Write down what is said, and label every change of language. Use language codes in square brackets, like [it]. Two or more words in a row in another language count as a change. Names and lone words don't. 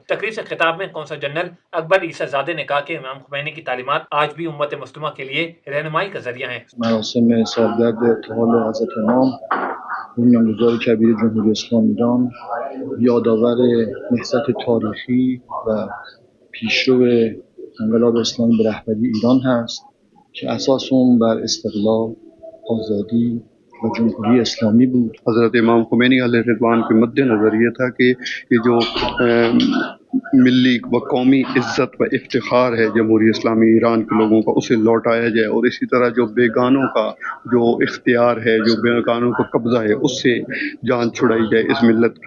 [hi] तकरीब से खिताब में कौंसल जनरल अकबर ईसाज़ादे ने कहा कि इमाम खुमैनी की तालीमात आज भी उम्मत मुस्लिमा के लिए रहनुमाई का जरिया है। [fa] مراسم سالگرد ارتحال حضرت امام بنیانگذار کبیر جمهوری اسلامی ایران یادآور نهضت تاریخی و پیشرو انقلاب اسلامی به رهبری ایران هست که اساس اون بر استقلال، آزادی و جمهوری اسلامی بود. [hi] हज़रत इमाम खुमैनी अलैहि रिज़वान के मद्देनज़र ये था कि ये जो मिली व कौमी इज़्ज़त व इफ्तिखार है जमहूरी इस्लामी ईरान के लोगों का, उसे लौटाया जाए और इसी तरह जो बेगानों का जो इख्तियार है, जो बेगानों का कब्ज़ा है, उससे जान छुड़ाई जाए इस मिल्लत की।